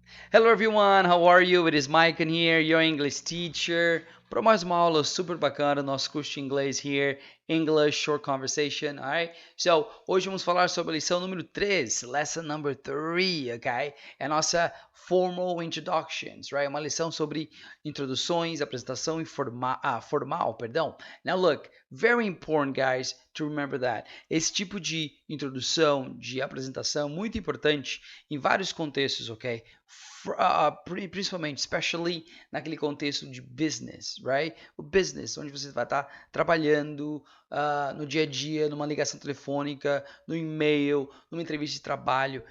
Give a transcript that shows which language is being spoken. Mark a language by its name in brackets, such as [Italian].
[English] Hello everyone, how are you? It is Mike in here, your English teacher. [Portuguese] Para mais uma aula super bacana, nosso curso de inglês here, English Short Conversation, [English] alright? [Portuguese] So, hoje vamos falar sobre a lição número 3, [English] lesson number 3, ok? [Portuguese] É a nossa [English] formal introductions, right? [Portuguese] Uma lição sobre introduções, apresentação e formal, perdão. [English] Now look, very important guys to remember that. [Portuguese] Esse tipo de introdução, de apresentação, muito importante em vários contextos, ok? Principalmente, [English] especially [Portuguese] naquele contexto de business, right? O business, onde você vai estar trabalhando no dia a dia, numa ligação telefônica, no e-mail, numa entrevista de trabalho.